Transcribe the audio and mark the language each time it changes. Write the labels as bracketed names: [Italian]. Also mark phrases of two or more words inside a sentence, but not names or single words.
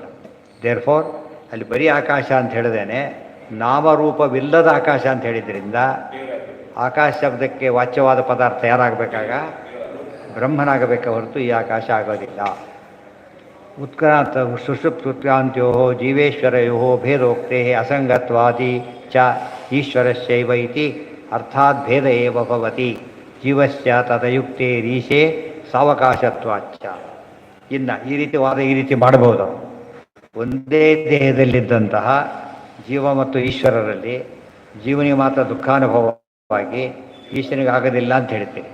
[Kannada] ದೇರ್ಫೋರ್ ಅಲ್ಲಿ ಬರೀ ಆಕಾಶ ಅಂತ ಹೇಳಿದೇನೆ, ನಾಮರೂಪವಿಲ್ಲದ ಆಕಾಶ ಅಂತ ಹೇಳಿದ್ರಿಂದ ಆಕಾಶ ಶಬ್ದಕ್ಕೆ ವಾಚ್ಯವಾದ ಪದಾರ್ಥ ಯಾರಾಗಬೇಕಾಗ? ಬ್ರಹ್ಮನಾಗಬೇಕೆ ಹೊರತು ಈ ಆಕಾಶ ಆಗೋದಿಲ್ಲ. [Sanskrit] ಉತ್ಕ್ರಾಂತ ಸುಷುಪ್ತ್ಯುತ್ಕ್ರಾಂತ್ಯೋ ಜೀವೇಶ್ವರಯೋ ಭೇದೋಕ್ತೆ ಅಸಂಗತ್ವಾದಿ ಚ ಈಶ್ವರಸ್ಯೈವ ಇತಿ ಅರ್ಥಾತ್ ಭೇದ ಏವ ಭವತಿ ಜೀವಸ್ಯ ತದಯುಕ್ತೇ ರೀಶೇ ಸಾವಕಾಶತ್ವಾಚ್ಚ. [Kannada] ಇನ್ನು ಈ ರೀತಿ ವಾದ ಈ ರೀತಿ ಮಾಡಬಹುದು. ಒಂದೇ ದೇಹದಲ್ಲಿದ್ದಂತಹ ಜೀವ ಮತ್ತು ಈಶ್ವರರಲ್ಲಿ ಜೀವನಿಗೆ ಮಾತ್ರ ದುಃಖಾನುಭವವಾಗಿ ಈಶ್ವರನಿಗೆ ಆಗೋದಿಲ್ಲ ಅಂತ ಹೇಳ್ತೀರಿ.